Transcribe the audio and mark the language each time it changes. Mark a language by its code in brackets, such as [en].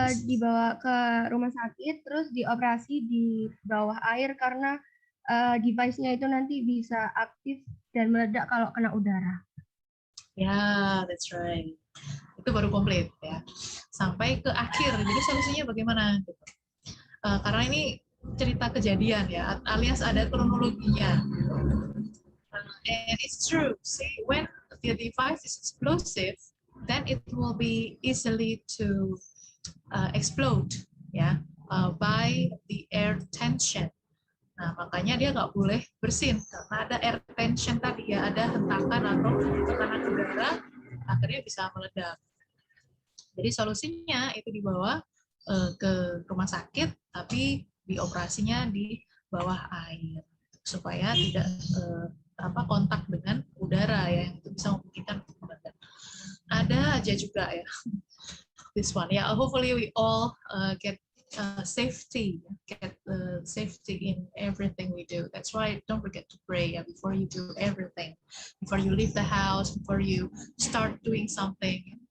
[id] Dibawa ke rumah sakit, terus dioperasi di bawah air karena device-nya itu nanti bisa aktif dan meledak kalau kena udara. Ya, [en] that's right. [id] Itu baru komplit ya. Sampai ke akhir. Jadi solusinya bagaimana? Karena ini cerita kejadian ya, alias ada kronologinya. [en] And it's true. See, when the device is explosive, then it will be easily to explode, ya, by the air tension. [id] Nah, makanya dia nggak boleh bersin karena ada air tension tadi ya, ada hentakan atau tekanan udara, akhirnya bisa meledak. Jadi solusinya itu dibawa ke rumah sakit, tapi dioperasinya di bawah air supaya tidak kontak dengan udara ya, yang itu bisa memungkinkan meledak. Ada aja juga ya [en] this one. Yeah, hopefully we all get safety in everything we do. That's why don't forget to pray before you do everything, before you leave the house, before you start doing something.